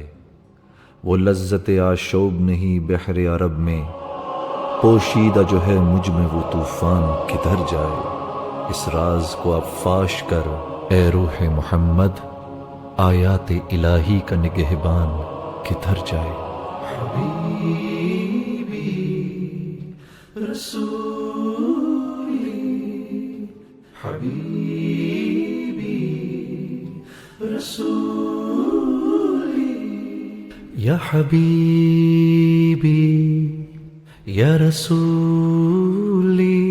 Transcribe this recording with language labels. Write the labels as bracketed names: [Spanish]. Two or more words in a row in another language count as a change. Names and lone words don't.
[Urdu] وہ لذت آشوب نہیں بحر عرب میں، پوشیدہ جو ہے مجھ میں وہ طوفان کدھر جائے؟ اس راز کو اب فاش کر اے روح محمد، آیات الہی کا نگہبان کدھر جائے؟ [Arabic] حبیبی رسولی، حبیبی رسولی، یا حبیبی یا رسولی،